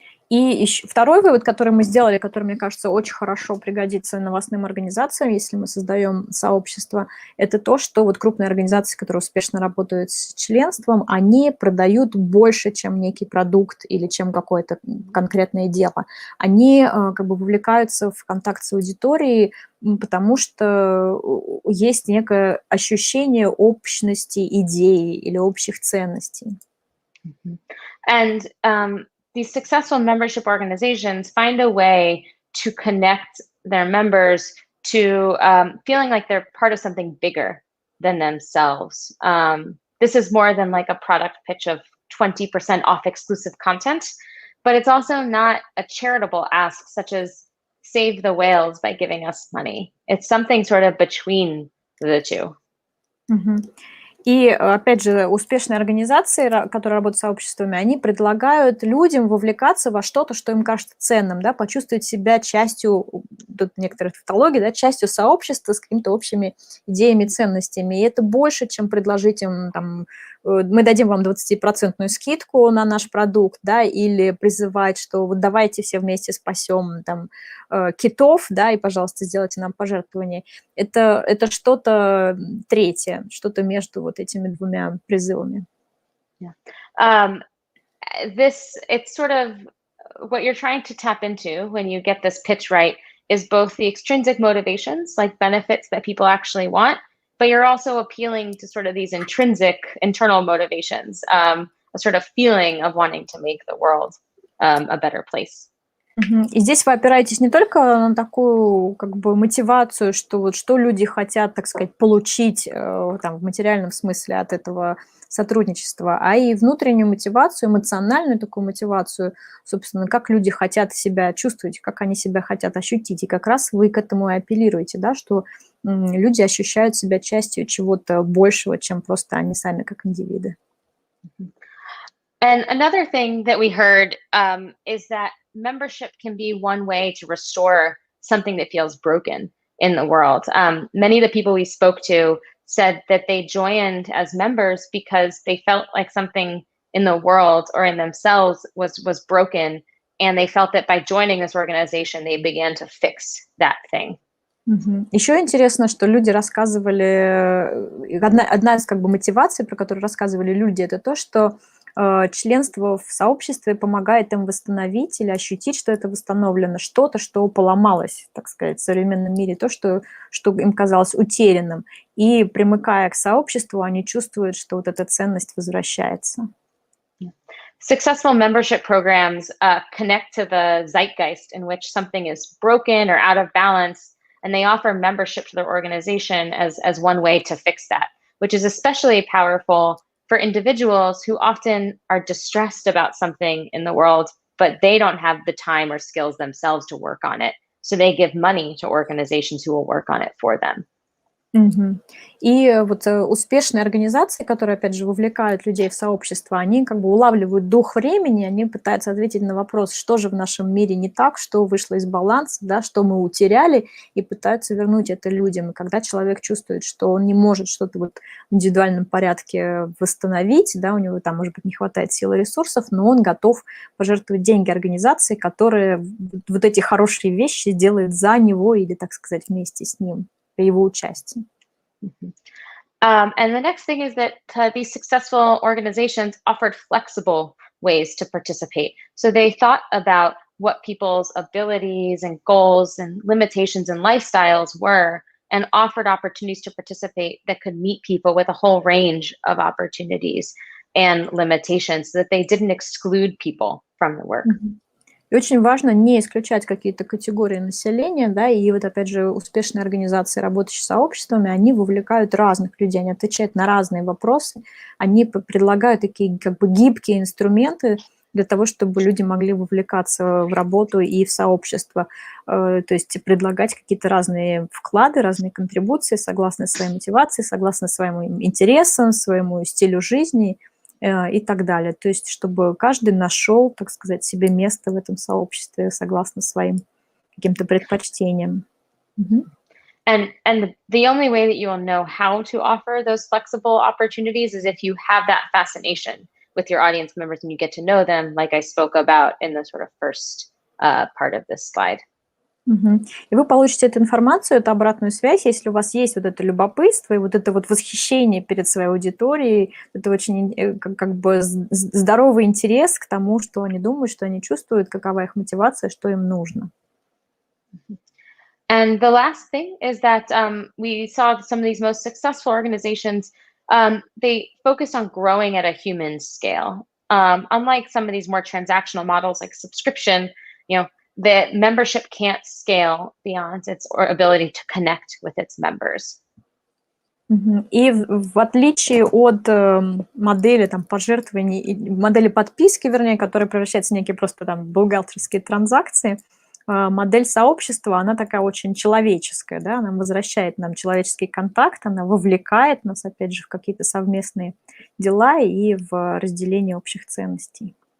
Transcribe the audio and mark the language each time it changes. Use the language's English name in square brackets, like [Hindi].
[Russian] И второй вывод, который мы сделали, который, мне кажется, очень хорошо пригодится новостным организациям, если мы создаем сообщество, это то, что вот крупные организации, которые успешно работают с членством, они продают больше, чем некий продукт или чем какое-то конкретное дело. Они как бы вовлекаются в контакт с аудиторией, потому что есть некое ощущение общности идей или общих ценностей. [English] And these successful membership organizations find a way to connect their members to feeling like they're part of something bigger than themselves. This is more than like a product pitch of 20% off exclusive content, but it's also not a charitable ask such as save the whales by giving us money. It's something sort of between the two. [Russian] И, опять же, успешные организации, которые работают с сообществами, они предлагают людям вовлекаться во что-то, что им кажется ценным, да, почувствовать себя частью, тут некоторые тавтологии, да, частью сообщества с какими-то общими идеями, ценностями. И это больше, чем предложить им, там, мы дадим вам 20% скидку на наш продукт, да, или призывать, что вот давайте все вместе спасем там китов, да, и, пожалуйста, сделайте нам пожертвование. Это что-то третье, что-то между вот этими двумя призывами. [English] It's sort of what you're trying to tap into when you get this pitch right is both the extrinsic motivations, like benefits that people actually want, but you're also appealing to sort of these intrinsic internal motivations, a sort of feeling of wanting to make the world a better place. [Russian] И здесь вы опираетесь не только на такую как бы мотивацию, что вот что люди хотят, так сказать, получить там, в материальном смысле от этого сотрудничества, а и внутреннюю мотивацию, эмоциональную такую мотивацию, собственно, как люди хотят себя чувствовать, как они себя хотят ощутить. И как раз вы к этому и апеллируете, да, что люди ощущают себя частью чего-то большего, чем просто они сами как индивиды. [English] And another thing that we heard is that membership can be one way to restore something that feels broken in the world. Many of the people we spoke to said that they joined as members because they felt like something in the world or in themselves was broken, and they felt that by joining this organization, they began to fix that thing. [Russian] Еще интересно, что люди рассказывали, одна из как бы мотиваций, про которую рассказывали люди, это то, что членство в сообществе помогает им восстановить или ощутить, что это восстановлено, что-то, что поломалось, так сказать, в современном мире, то, что им казалось утерянным. И примыкая к сообществу, они чувствуют, что вот эта ценность возвращается. [English] Successful membership programs connect to the zeitgeist in which something is broken or out of balance, and they offer membership to their organization as one way to fix that, which is especially powerful for individuals who often are distressed about something in the world, but they don't have the time or skills themselves to work on it. So they give money to organizations who will work on it for them. [Russian] И вот успешные организации, которые, опять же, вовлекают людей в сообщество, они как бы улавливают дух времени, они пытаются ответить на вопрос, что же в нашем мире не так, что вышло из баланса, да, что мы утеряли, и пытаются вернуть это людям. И когда человек чувствует, что он не может что-то вот в индивидуальном порядке восстановить, да, у него там, может быть, не хватает сил и ресурсов, но он готов пожертвовать деньги организации, которая вот эти хорошие вещи делает за него или, так сказать, вместе с ним. Его участие. [English] And the next thing is that these successful organizations offered flexible ways to participate. So they thought about what people's abilities and goals and limitations and lifestyles were and offered opportunities to participate that could meet people with a whole range of opportunities and limitations so that they didn't exclude people from the work. [Russian] И очень важно не исключать какие-то категории населения, да, и вот опять же успешные организации, работающие с сообществами, они вовлекают разных людей, они отвечают на разные вопросы, они предлагают такие как бы гибкие инструменты для того, чтобы люди могли вовлекаться в работу и в сообщество, то есть предлагать какие-то разные вклады, разные контрибуции согласно своей мотивации, согласно своим интересам, своему стилю жизни и так далее. То есть чтобы каждый нашел, так сказать, себе место в этом сообществе согласно своим каким-то предпочтениям. [English] And the only way that you will know how to offer those flexible opportunities is if you have that fascination with your audience members and you get to know them, like I spoke about in the sort of first part of this slide. [Russian] И вы получите эту информацию, эту обратную связь, если у вас есть вот это любопытство и вот это вот восхищение перед своей аудиторией, это очень как бы здоровый интерес к тому, что они думают, что они чувствуют, какова их мотивация, что им нужно. [English] And the last thing is that we saw some of these most successful organizations, they focused on growing at a human scale. Unlike some of these more transactional models like subscription, the membership can't scale beyond its ability to connect with its members. [Russian] И в отличие от модели пожертвований, модели подписки, вернее, которая превращается в некие просто бухгалтерские транзакции, модель сообщества, она такая очень человеческая, да, она возвращает нам человеческий контакт, она вовлекает нас, опять же, в какие-то совместные дела и в разделение общих ценностей.